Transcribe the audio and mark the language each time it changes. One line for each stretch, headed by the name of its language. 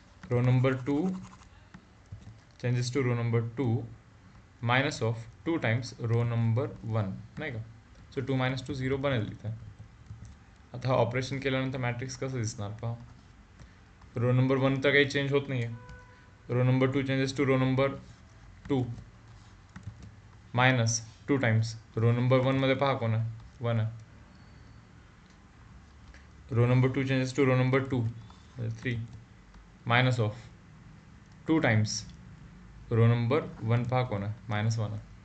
English: row number 2 changes to row number 2 minus of 2 times row number 1
Marathi: नाही का. So 2 - 2 0 बनेल इथे. आता हा ऑपरेशन केल्यानंतर मॅट्रिक्स कसं दिसणार पहा. रो नंबर 1 तर काही चेंज होत नाही आहे.
English: row number 2 changes to row number 2 minus two times row number
Marathi: 1 मध्ये पहा कोण आहे, 1 आहे.
English: row number 2 changes to row number 2 3 minus of 2 times row number 1
Marathi: पहा कोण आहे, -1 आहे.